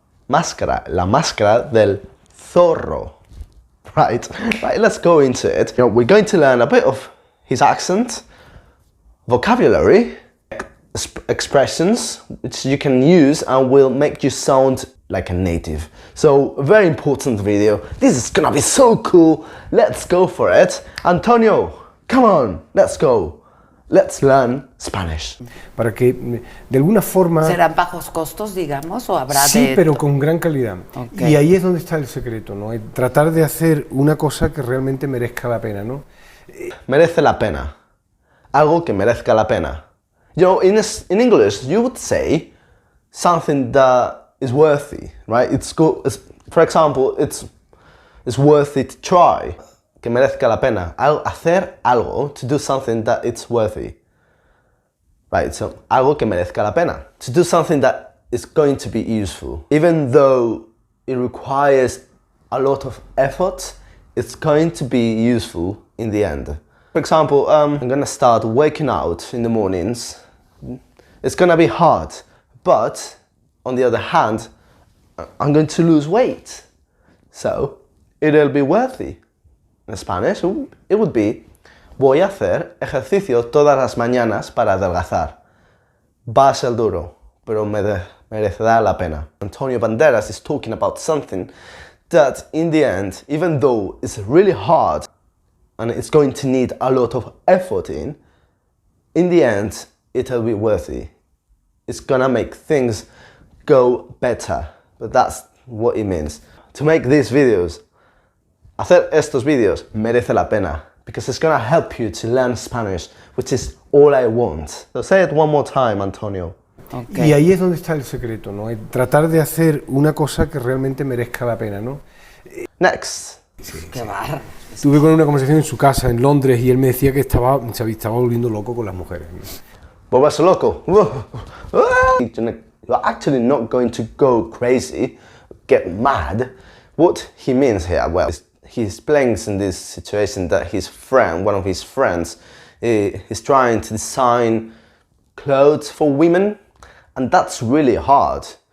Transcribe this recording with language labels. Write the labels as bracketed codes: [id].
[es] Máscara, la máscara del zorro. [en] Right, let's go into it. We're going to learn a bit of his accent, vocabulary, expressions which you can use and will make you sound like a native. So, a very important video. This is gonna be so cool. Let's go for it. Antonio, come on, let's go. Let's learn Spanish. [es] Para que de alguna forma... ¿Serán bajos costos, digamos, o habrá Sí, pero con gran calidad. [en] Okay. [es] Y ahí es donde está el secreto, ¿no? Tratar de hacer una cosa que realmente merezca la pena, ¿no? Merece la pena. Algo que merezca la pena. [en] You know, in English, you would say something that is worthy, right? It's good. For example, it's worthy to try. [es] Que merezca la pena. Hacer algo, [en] to do something that it's worthy. Right, so [es] algo que merezca la pena. [en] To do something that is going to be useful. Even though it requires a lot of effort, it's going to be useful in the end. For example, I'm gonna start waking out in the mornings. It's gonna be hard, but on the other hand, I'm going to lose weight. So, it'll be worthy. In Spanish, it would be, [es] voy a hacer ejercicio todas las mañanas para adelgazar. Va a ser duro, pero merecerá la pena. [en] Antonio Banderas is talking about something that in the end, even though it's really hard and it's going to need a lot of effort in the end, it'll be worthy. It's gonna make things go better. But that's what it means. To make these videos, [es] hacer estos vídeos merece la pena [en] because it's gonna help you to learn Spanish, which is all I want. So say it one more time, Antonio. [es] Okay. Y ahí es donde está el secreto, ¿no? Tratar de hacer una cosa que realmente merezca la pena, ¿no? [en] Next. [es] Qué barro. Estuve con una conversación en su casa en Londres y él me decía que estaba volviendo loco con las mujeres. Volverse loco. [en] You're actually not going to go crazy, get mad. What he means here, well, he explains in this situation that his friend, one of his friends, is trying to design clothes for women, and that's really hard.